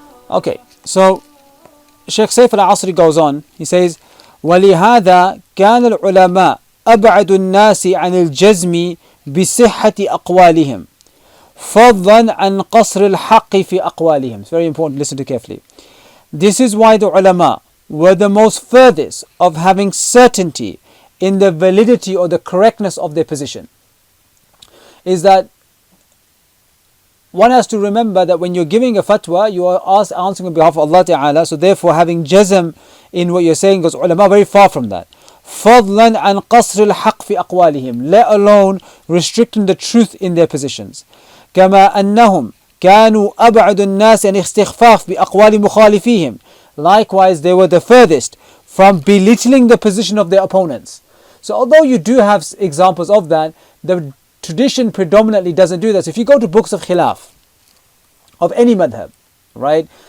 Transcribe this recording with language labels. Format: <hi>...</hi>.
<en>Okay, so Shaykh Saif al-Asri goes on, he says,</en> <ar>وَلِهَذَا كَانَ الْعُلَمَاء أَبْعَدُ النَّاسِ عَنِ الْجَزْمِ بِصِحَّةِ أَقْوَالِهِمْ فَضًّا عَنْ قَصْرِ الْحَقِّ فِي أَقْوَالِهِمْ.</ar> <en>It's very important, listen to carefully. This is why the ulama were the most furthest of having certainty in the validity or the correctness of their position. Is that one has to remember that when you're giving a fatwa, you are answering on behalf of Allah Ta'ala, so therefore having jazm in what you're saying, because ulama are very far from that.</en> <ar>فَضْلًا عَنْ قَصْرِ الْحَقِّ فِي أَقْوَالِهِمْ,</ar> <en>let alone restricting the truth in their positions.</en> <ar>كَمَا أَنَّهُمْ كانوا أبعد الناس عن استخفاف بأقوال مخالفيهم.</ar> <en>Likewise, they were the furthest from belittling the position of their opponents. So although you do have examples of that, the tradition predominantly doesn't do that. So if you go to books of khilaf, of any madhab, right,</en>